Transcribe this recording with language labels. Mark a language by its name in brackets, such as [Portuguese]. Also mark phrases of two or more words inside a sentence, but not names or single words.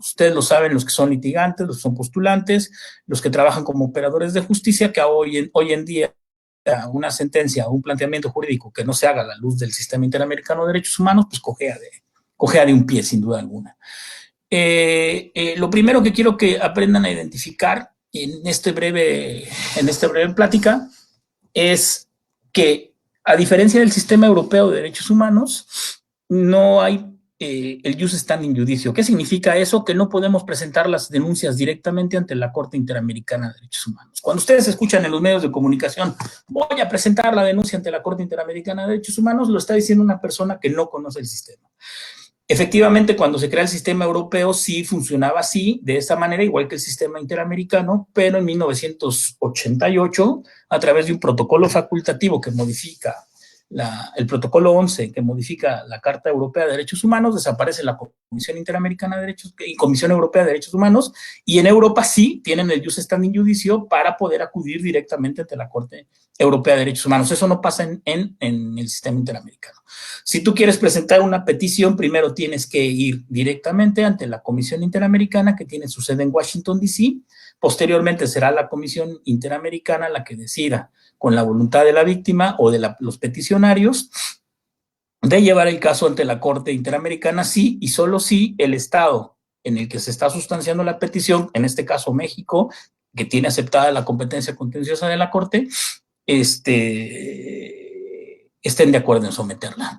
[Spanish] Ustedes lo saben, los que son litigantes, los que son postulantes, los que trabajan como operadores de justicia, que hoy en día una sentencia o un planteamiento jurídico que no se haga a la luz del sistema interamericano de derechos humanos, pues cojea de un pie, sin duda alguna. Lo primero que quiero que aprendan a identificar en esta breve plática es que, a diferencia del sistema europeo de derechos humanos, no hay el [Latin] jus standi in judicio. [Spanish] ¿Qué significa eso? Que no podemos presentar las denuncias directamente ante la Corte Interamericana de Derechos Humanos. Cuando ustedes escuchan en los medios de comunicación, voy a presentar la denuncia ante la Corte Interamericana de Derechos Humanos, lo está diciendo una persona que no conoce el sistema. Efectivamente, cuando se crea el sistema europeo sí funcionaba así, de esa manera, igual que el sistema interamericano, pero en 1988, a través de un protocolo facultativo que modifica el protocolo 11, que modifica la Carta Europea de Derechos Humanos, desaparece la Comisión Interamericana de Derechos y Comisión Europea de Derechos Humanos, y en Europa sí tienen el [Latin] jus standi in judicio [Spanish] para poder acudir directamente ante la Corte Europea de Derechos Humanos. Eso no pasa en el sistema interamericano. Si tú quieres presentar una petición, primero tienes que ir directamente ante la Comisión Interamericana, que tiene su sede en Washington, D.C. Posteriormente será la Comisión Interamericana la que decida, con la voluntad de la víctima o de los peticionarios, de llevar el caso ante la Corte Interamericana, sí y solo si el Estado en el que se está sustanciando la petición, en este caso México, que tiene aceptada la competencia contenciosa de la Corte, estén de acuerdo en someterla.